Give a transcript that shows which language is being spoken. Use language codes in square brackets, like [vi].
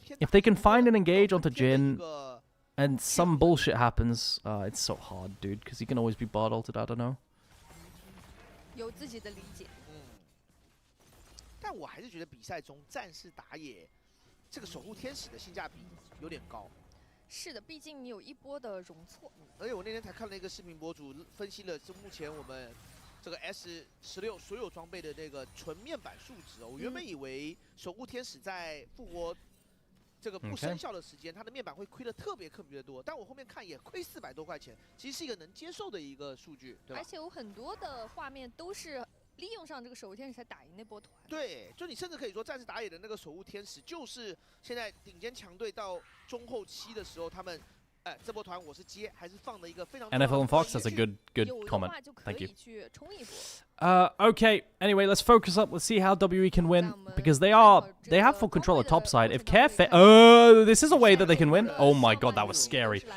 [en] If they can find an engage onto Jhin, and some bullshit happens, it's so hard, dude, because he can always be Bard ulted, I don't know. [zh] 有自己的理解。但我还是觉得比赛中战士打野这个守护天使的性价比有点高。是的，毕竟你有一波的容错。而且我那天才看了一个视频博主分析了，就目前我们这个 S16所有装备的那个纯面板数值哦。我原本以为守护天使在复活这个不生效的时间，它的面板会亏的特别多，但我后面看也亏400多块钱，其实是一个能接受的一个数据，对吧？而且有很多的画面都是利用上这个守护天使才打赢那波团。对，就你甚至可以说，战士打野的那个守护天使，就是现在顶尖强队到中后期的时候，他们 [en] NFL and Fox, that's a good comment. Thank you. Okay, anyway, let's focus up. Let's see how WE can win, because they have full control of top side. If Care this is a way that they can win. Oh my god, that was scary.